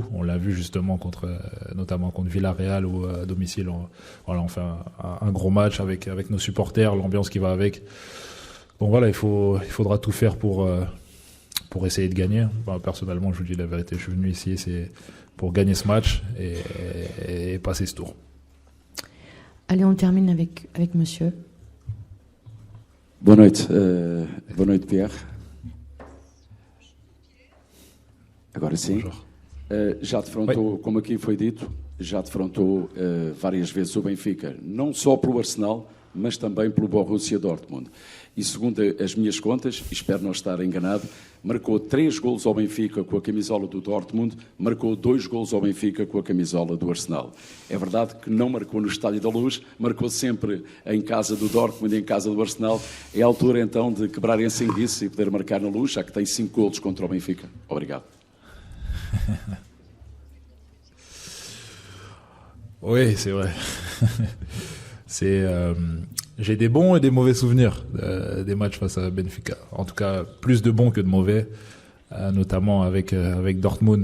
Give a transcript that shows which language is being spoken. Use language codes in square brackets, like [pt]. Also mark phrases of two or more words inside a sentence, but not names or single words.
[fr] On l'a vu justement notamment contre Villarreal, où à domicile, on fait un gros match avec nos supporters, l'ambiance qui va avec. Donc voilà, il faudra tout faire pour essayer de gagner. Personnellement, je vous dis la vérité, je suis venu ici, c'est pour gagner ce match et passer ce tour. Allez, on termine avec monsieur. [pt] Boa noite, Pierre. Agora sim. Já defrontou, como aqui foi dito, já defrontou várias vezes o Benfica, não só pelo Arsenal, mas também pelo Borussia Dortmund. E segundo as minhas contas, e espero não estar enganado, marcou 3 golos ao Benfica com a camisola do Dortmund, marcou 2 golos ao Benfica com a camisola do Arsenal. É verdade que não marcou no Estádio da Luz, marcou sempre em casa do Dortmund e em casa do Arsenal. É a altura então de quebrar esse enguiço e poder marcar na Luz, já que tem 5 golos contra o Benfica. Obrigado. [fr] Oui, c'est vrai. J'ai des bons et des mauvais souvenirs des matchs face à Benfica. En tout cas, plus de bons que de mauvais, notamment avec Dortmund.